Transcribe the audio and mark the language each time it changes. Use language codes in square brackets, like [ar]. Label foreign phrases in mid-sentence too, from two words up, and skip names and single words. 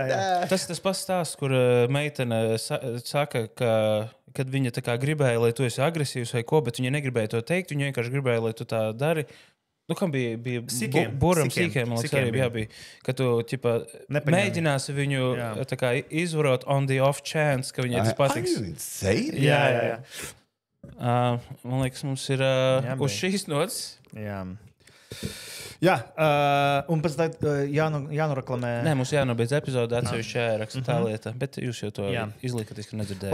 [lv] Tas pats stāsts, kur meitene saka, ka kad viņa tā kā gribēja, lai tu esi agresīvs vai ko, bet viņa negribēja to teikt, viņa vienkārši gribēja, lai tu tā dari. Kam bija buram sīkiem, man liekas, arī bija, ka tu mēģināsi viņu tā kā izvarot [en] on the off chance, [lv] ka viņai tas patiks. Jā. Man liekas, mums ir uz šīs nots. Jā, un pēc tam jānoreklamē. Nē, mums jānobeidz epizode, atsevišķi jāraksta tā lieta, bet jūs jau to izlīkaties, ka nedzirdējāt.